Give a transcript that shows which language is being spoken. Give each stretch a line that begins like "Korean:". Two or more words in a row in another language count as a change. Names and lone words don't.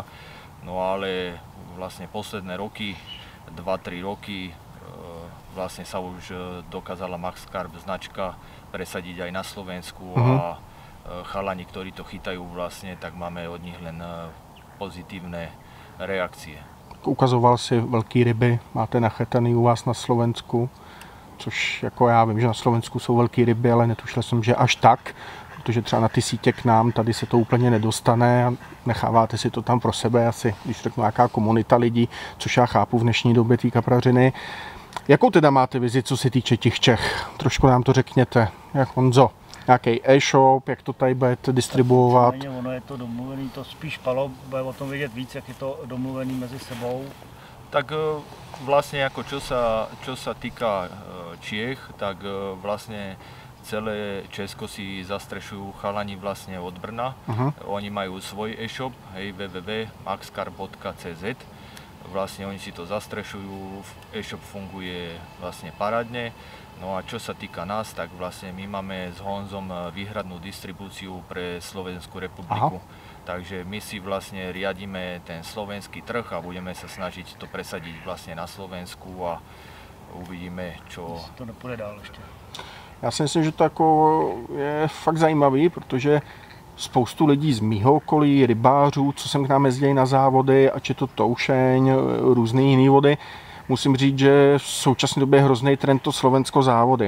Slovak: No ale vlastne posledné roky, 2-3 roky, vlastne sa už dokázala Max Carp značka presadiť aj na Slovensku a chalani, ktorí to chytajú vlastne, tak máme od nich len pozitívne reakcie.
Czech: Ukazoval si velký ryby, máte nachytaný u vás na Slovensku, což jako já vím, že na Slovensku jsou velký ryby, ale netušil jsem, že až tak. Protože třeba na ty sítě k nám tady se to úplně nedostane a necháváte si to tam pro sebe asi, když řeknu nějaká komunita lidí, což já chápu v dnešní době té kaprařiny. Jakou teda máte vizi, co se týče těch Čech? Trošku nám to řekněte, jak Honzo, nějaký e-shop, jak to tady budete distribuovat? Ono je to domluvený, to spíš Palo bude o tom vědět víc, jak je to domluvený mezi sebou.
Slovak: Tak vlastne ako čo sa týka Čiech, tak vlastne celé Česko si zastrešujú chalani vlastne od Brna. Oni majú svoj e-shop, hej, www.maxcarp.cz. vlastne oni si to zastrešujú, e-shop funguje vlastne parádne. No a čo sa týka nás, tak vlastne my máme s Honzom výhradnú distribúciu pre Slovenskú republiku. Aha. Takže my si vlastne riadíme ten slovenský trh a budeme sa snažiť to presadiť vlastne na Slovensku a uvidíme, čo...
Czech: To nepůjde dál ještě. Já si myslím, že to jako je fakt zajímavý, protože spoustu lidí z mýho okolí, rybářů, co sem k nám jezdí na závody, ať je to toušeň, různé jiné vody. Musím říct, že v současné době je hrozný trend to Slovensko závody.